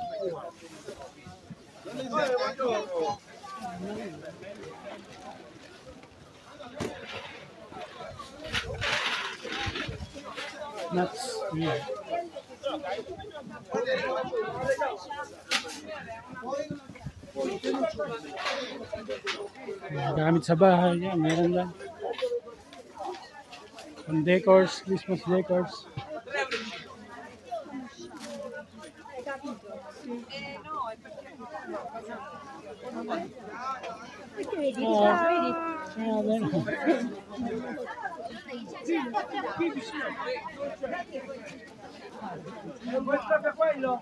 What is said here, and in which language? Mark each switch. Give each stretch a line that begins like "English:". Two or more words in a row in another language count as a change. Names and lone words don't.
English: Nuts. Yeah.
Filipino: Mga gamit sa bahay, yan, meron lang. Ang decors,
English: Christmas decors.
Italian: Vedi, Oh. vedi? Bene. Questo è quello?